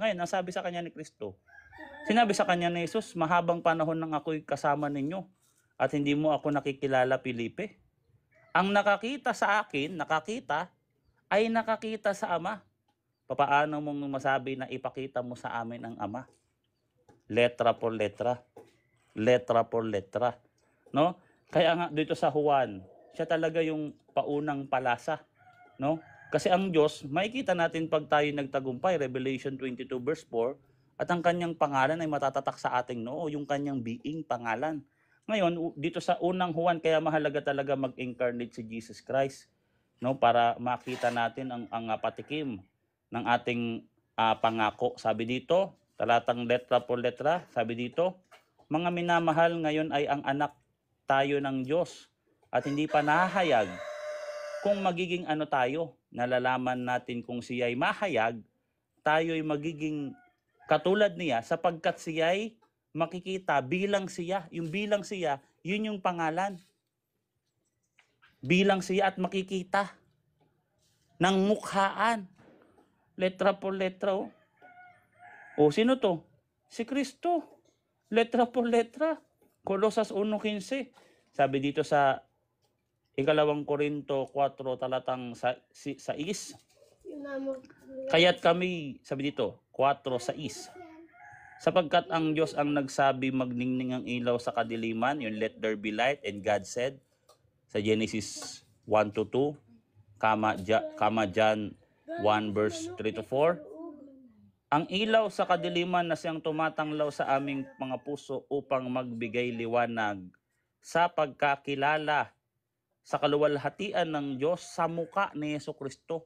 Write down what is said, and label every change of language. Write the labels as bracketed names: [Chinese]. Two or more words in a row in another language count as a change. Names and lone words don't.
[Filipino] Ngayon, ang sabi sa kanya ni Kristo, sinabi sa kanya ni Jesus, mahabang panahon nang ako'y kasama ninyo at hindi mo ako nakikilala, Felipe. Ang nakakita sa akin, ay nakakita sa Ama. Papaano mong masabi na ipakita mo sa amin ang Ama? [Spanish] Letra por letra. Letra por letra. No? [Filipino] Kaya nga dito sa Juan, siya talaga yung paunang palasa, no? Kasi ang Diyos, makikita natin pag tayo nagtagumpay, Revelation 22 verse 4, at ang kanyang pangalan ay matatatak sa ating noo, yung kanyang being pangalan. Ngayon, dito sa unang Juan, kaya mahalaga talaga mag-incarnate si Jesus Christ, no? Para makita natin ang patikim ng ating pangako. Sabi dito, talatang [Spanish] letra por letra, [Filipino] sabi dito, mga minamahal, ngayon ay ang anak tayo ng Diyos at hindi pa nahahayag kung magiging ano tayo. Nalalaman natin kung siya'y mahayag, tayo'y magiging katulad niya sapagkat siya'y makikita bilang siya. Yung bilang siya, yun yung pangalan. Bilang siya at makikita ng mukhaan. [Spanish] Letra por letra. [Filipino] O sino to? Si Kristo. [Spanish] Letra por letra. [Filipino] Kolosas 1:15. Sabi dito sa 2 Korinto 4 talatang 6. Kaya't kami, sabi dito, 4:6. Sapagkat ang Diyos ang nagsabi magningning ang ilaw sa kadiliman, yung [English] let there be light, and God said, [Filipino] sa Genesis 1-2, kama John 1 verse 3-4, ang ilaw sa kadiliman na siyang tumatanglaw sa aming mga puso upang magbigay liwanag sa pagkakilala sa kaluwalhatian ng Diyos sa muka ni Hesukristo.